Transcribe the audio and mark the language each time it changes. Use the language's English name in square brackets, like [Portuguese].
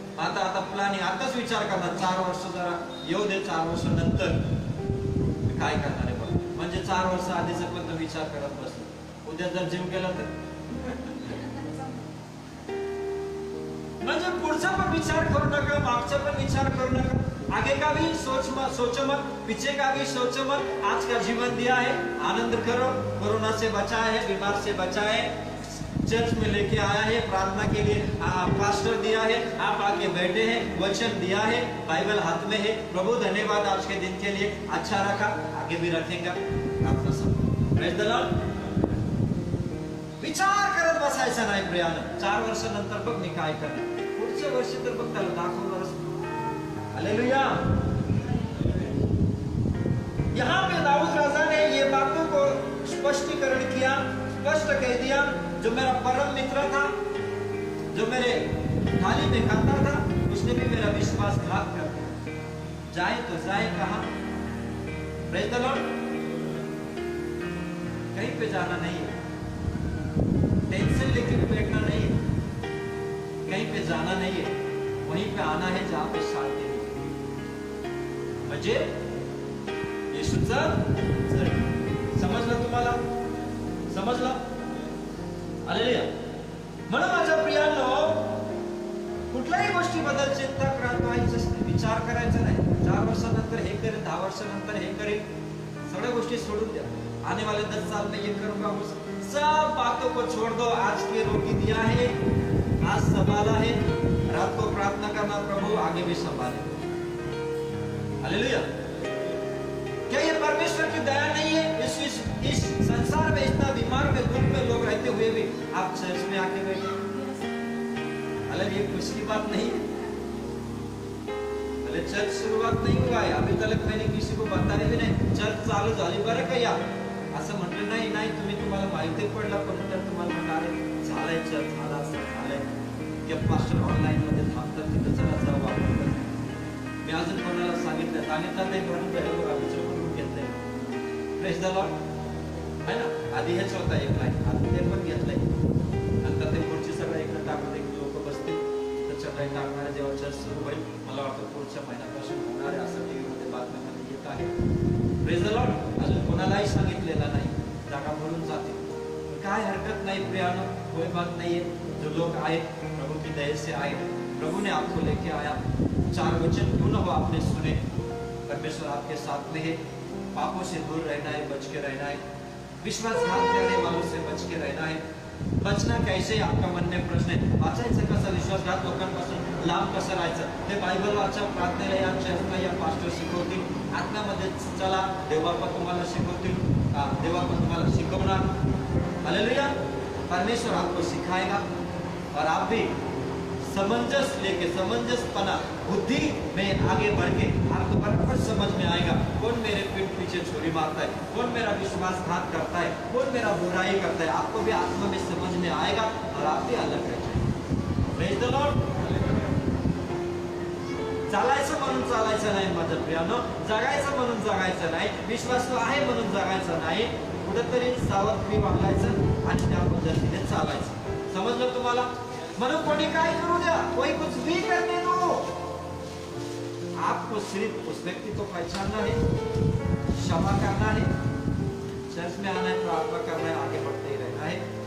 [Marathi] आता प्लॅनिंग आताच विचार करणार, 4 वर्ष जरा येऊ दे, 4 वर्ष नंतर काय करणार आहे बघ। म्हणजे 4 वर्ष आधीच पण तो विचार करत बसलो, उद्या जर जिम केला तर म्हणजे पुढचा पण विचार करू नका, मागचा पण विचार करू नका, [Hindi] आगे का भी सोचो मत, [Marathi] पीछे का भी सोचो मत। [Hindi] आज का जीवन दिया है, आनंद करो, कोरोना से बचा है, बीमार से बचा है, चर्च में लेके आया है, प्रार्थना के लिए पास्टर दिया है, आप आके बैठे हैं, वचन दिया है, बाइबल हाथ में है। प्रभु धन्यवाद आज के दिन के लिए, अच्छा रखा, आगे भी रखेंगे आपका सब। [English] Praise the Lord. [Marathi] विचार करत बसायचं नाही प्रियानं, 4 वर्षानंतर बघ मी काय करणार, पुढच्या वर्षी तर बघ त्याला दाखवणारच। हालेलुया। [Hindi] यहाँ पे दाऊद राजा ने ये बातों को स्पष्टीकरण किया, स्पष्ट कह दिया, जो मेरा परम मित्र था, जो मेरे थाली में खाता था, उसने भी मेरा विश्वासघात कर दिया। जाए तो जाए कहां? Praise the Lord. कहीं पे जाना नहीं है, टेंशन लेके भी बैठना नहीं है, कहीं पे जाना नहीं है, वहीं पे आना है जहां पे शांति है। [Marathi] म्हणजे येशूचं जग। समजलं तुम्हाला? समजलं? हालेलुया। म्हणून माझ्या प्रियांनो, कुठल्याही गोष्टीबद्दल चिंता करायचं नाही, विचार करायचा नाही, 4 वर्षानंतर हे करेल, 10 वर्षानंतर हे करेल, सगळ्या गोष्टी सोडून द्या। [Hindi] आने वाले 10 साल में ये करूंगा, उस सब बातों को छोड़ दो। आज के रोटी दिया है, आज संभाला है, रात को प्रार्थना करना प्रभु आगे भी संभाले। हालेलुया। क्या ये परमेश्वर की दया नहीं है? इस संसार में इतना बीमार में दुख में लोग रहते हुए भी आप चर्च में आके बैठे। हालांकि ये खुशी की बात नहीं है। पहले चर्च शुरुआत नहीं हुआ है, अभी तक मैंने किसी को बताया भी [Marathi] नाही चर्च चालू झाली बरं का या असं म्हटलं नाही। नाही तुम्ही तुम्हाला माहिती पडलं पण नंतर तुम्हाला म्हणाले झालंय चर्च झाला असं झालंय की पास्टर ऑनलाईन मध्ये थांबतात तिथे चला जाऊ आपण। मी अजून कोणाला सांगितलं नाही म्हणून बरोबर अभिषेक करून घेतलंय। प्रेज द लॉर्ड है ना। आधी हेच होता एक लाईन, आता ते पण घेतलंय। नंतर ते पुढची सगळं इकडे टाकून एक लोक बसतील त्याच्या लाईन टाकणारे जेव्हा चर्च सुरू होईल मला वाटतं पुढच्या महिन्यापासून होणार आहे असं टीव्ही मध्ये बातम्यामध्ये येत आहे। Praise the Lord. अजून कोणालाही सांगितलेला नाही, जागा भरून जाते, काय हरकत नहीं प्रियानो, [Hindi] कोई बात नहीं है। जो लोग आए प्रभु की दया से आए, प्रभु ने आपको लेके आया। 4 वचन क्यों न हो आपने सुने। परमेश्वर आपके साथ में है। पापों से दूर रहना है, बच के रहना है, विश्वासघात करने वालों से बच के रहना है। बचना कैसे आपका मन में प्रश्न है। [Marathi] वाचायचं कसं, विश्वासघात लोकांपासून लांब कसं राहायचं ते बायबल वाचा, प्रार्थनेला या चर्चला या पास्टर शिकवतील। आत्म्यामध्ये चला, देवबापा तुम्हाला शिकवतील, देवबापा तुम्हाला शिकवणार। हालेलुया। [Hindi] परमेश्वर आपको सिखाएगा और आप भी समंजस लेके, समंजसपना बुद्धि में आगे बढ़ के आपको बराबर समझ में आएगा कौन मेरे पीठ पीछे छुरी मारता है, कौन मेरा विश्वासघात करता है, कौन मेरा बुराई करता है। आपको भी आत्मा में समझ में आएगा और आप भी अलग रह जाएंगे। [English] Praise the Lord. [Marathi] चालायचं म्हणून चालायचं नाही माझ्या प्रियानो, जगायचं म्हणून जगायचं नाही, विश्वास आहे म्हणून जगायचं नाही, कुठेतरी सावधगिरी बाळगायचं आणि त्या पद्धतीने चालायचं। समजलं तुम्हाला? म्हणून कोणी काय करू द्या, [Hindi] कोई कुछ भी करने दो, आपको सिर्फ उस व्यक्ति को पहचानना है, क्षमा करना है, चर्च में आना है, प्रार्थना करना है, आगे बढ़ते ही रहना है।